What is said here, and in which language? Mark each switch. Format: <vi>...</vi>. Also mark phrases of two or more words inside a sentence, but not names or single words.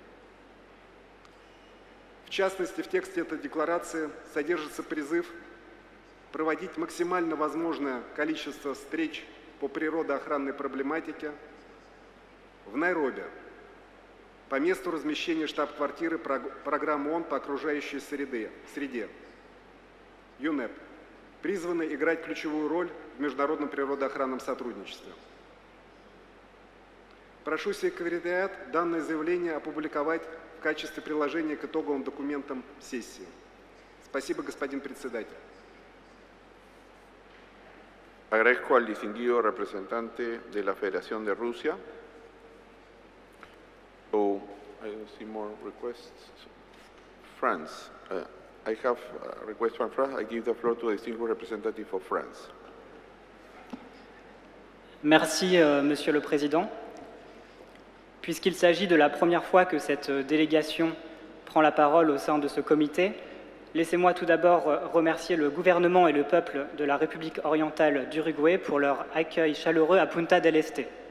<ru>В частности, в тексте этой декларации содержится призыв проводить максимально возможное количество встреч по природоохранной проблематике в Найроби, по месту размещения штаб-квартиры программы ООН по окружающей среде, ЮНЕП, призванной играть ключевую роль в международном природоохранном сотрудничестве. Прошу секретариат данное заявление опубликовать в качестве приложения к итоговым документам сессии. Spasibo, господин председатель.</ru> <es>Agradezco al distinguido representante de la Federación de Rusia.</es> <en>So, I don't see more requests. France. I have a request from France. I give the floor to the distinguished representative of France.</en> <fr>Merci, Monsieur le Président. Puisqu'il s'agit de la première fois que cette délégation prend la parole au sein de ce comité, laissez-moi tout d'abord remercier le gouvernement et le peuple de la République orientale d'Uruguay pour leur accueil chaleureux à Punta del Este.</fr>